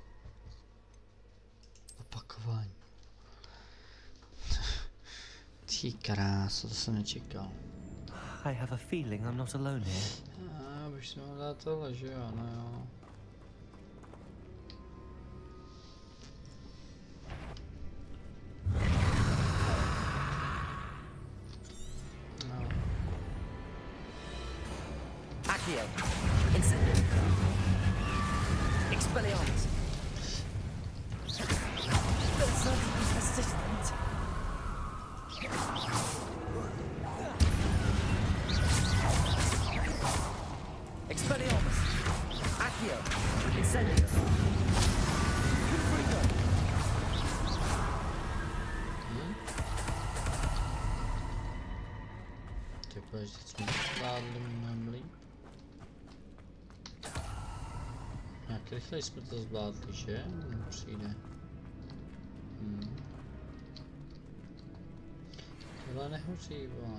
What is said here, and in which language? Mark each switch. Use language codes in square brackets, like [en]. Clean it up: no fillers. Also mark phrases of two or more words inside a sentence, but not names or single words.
[cs] Opakování. Ty krása, to jsem nečekal. [en] I have a feeling I'm not alone here. [cs] Já bych si mohl dát tohle, že jo, no jo. Accio. Incendio. Expelliarmus. [en] There's nothing resistant. [cs] Expelliarmus. Accio. Incendio. Confringo. Takhle, že jsme zvládli mnohem líp. Jak rychle jsme to zvládli, že? Přijde. Tohle nehoří, vole.